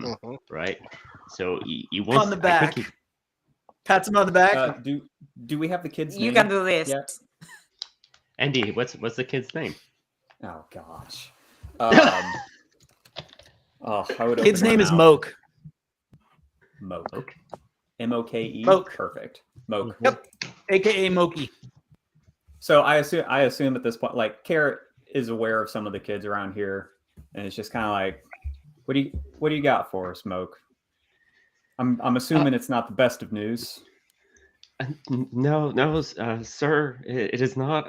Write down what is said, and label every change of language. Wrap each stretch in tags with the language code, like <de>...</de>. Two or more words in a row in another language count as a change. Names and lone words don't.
<en>Mhm. right? So he wants On the I back. think he- Pats him on the back. Do we have the kid's You name? can do this. Yeah. Andy, what's the kid's name? Oh gosh. I would Kid's open my name is mouth. Moke. Moke. Moke. M-O-K-E. Moke. Perfect. Moke. Yep. AKA Moki. So I assume at this point, like Carrot is aware of some of the kids around here, and it's just kind of like, what do you got for us, Smoke? I'm assuming it's not the best of news. No, sir, it is not.</en>